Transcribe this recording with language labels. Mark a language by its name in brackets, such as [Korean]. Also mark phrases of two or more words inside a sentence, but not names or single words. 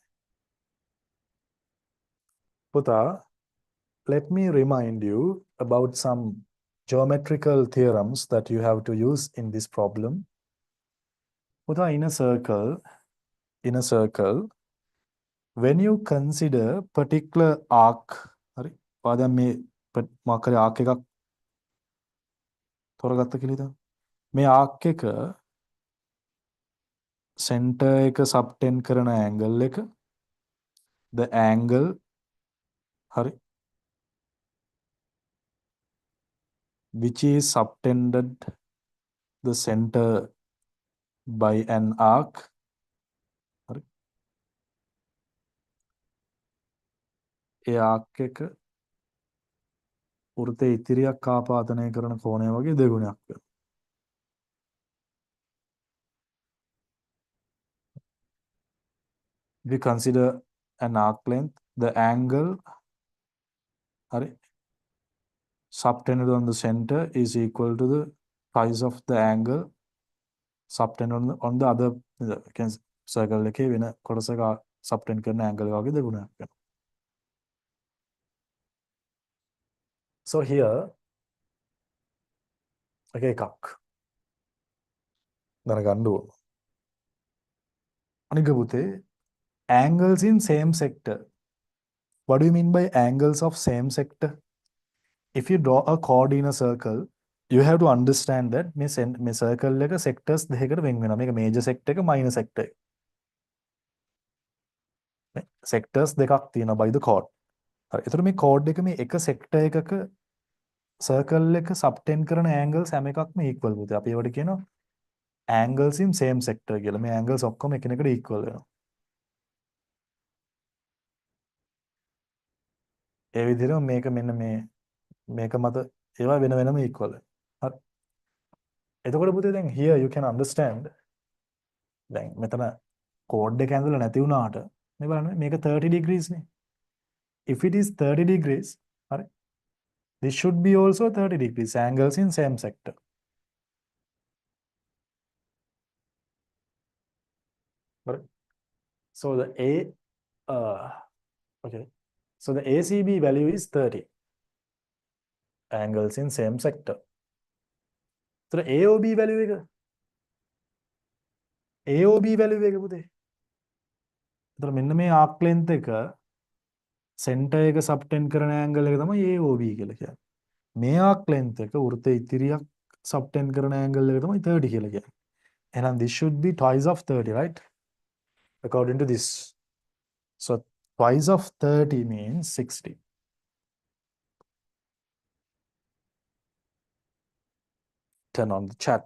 [English] Puta, let me remind you about some geometrical theorems that you have to use in this problem. Puta, in a circle, when you consider particular arc, arc [Sinhala] එකක් තොරගත්ත කියලා මේ arc එක center එක subtend කරන angle එක, [English] the angle [Sinhala] හරි [English] which is subtended the center by an arc [Sinhala] හරි ඒ arc එක වෘත්තයේ ඉතිරියක් ආපාදනය කරන කෝණය වගේ දෙගුණයක් වෙනවා. [English] If you consider an arc length, the angle subtended on the center is equal to the price of the angle subtended on the other circle [Sinhala] එකේ වෙන කොටසක subtend කරන angle වගේ දෙගුණයක් වෙනවා. [English] So here [Sinhala] එකක් දැනගන්න ඕන. අනික පුතේ [English] angles in same sector. What do you mean by angles of same sector? If you draw a chord in a circle, you have to understand that [Sinhala] මේ circle එක sectors දෙකකට වෙන් වෙනවා. මේක [English] major sector [Sinhala] එක [English] minor sector [Sinhala] එක. sectors දෙකක් තියෙනවා [English] by the chord. [Sinhala] හරි. ඒතර මේ chord එක මේ එක sector එකක circle එක subtend කරන angles හැම එකක්ම equal පුතේ. අපි ඒවට කියනවා [English] angles in same sector [Sinhala] කියලා. මේ angles ඔක්කොම එකිනෙකට equal වෙනවා. ඒ විදිහටම මේක මෙන්න මේක මත ඒවා වෙන වෙනම equal. හරි. එතකොට පුතේ දැන් [English] here you can understand [Sinhala] දැන් මෙතන chord එක ඇඳලා නැති වුණාට මේ බලන්න මේක 30 degrees නේ. [English] If it is 30 degrees, හරි. This should be also 30 degrees, angles in same sector. Right. So the okay. So the ACB value is 30. Angles in same sector. So the AOB value එක AOB value [Sinhala] එක පුතේ. එතකොට මෙන්න මේ [English] arc length [Sinhala] එක සෙන්ටර් එක සබ්ටෙන්ඩ් කරන ඇන්ගල් එක තමයි AOB කියලා කියන්නේ. මේ [English] arc length [Sinhala] එක වෘත්ත ඉතිරියක් සබ්ටෙන්ඩ් කරන ඇන්ගල් එක තමයි 30 කියලා කියන්නේ. [English] එහෙනම් this should be twice of 30, right? According to this. So twice of 30 means 60. Turn on the chat.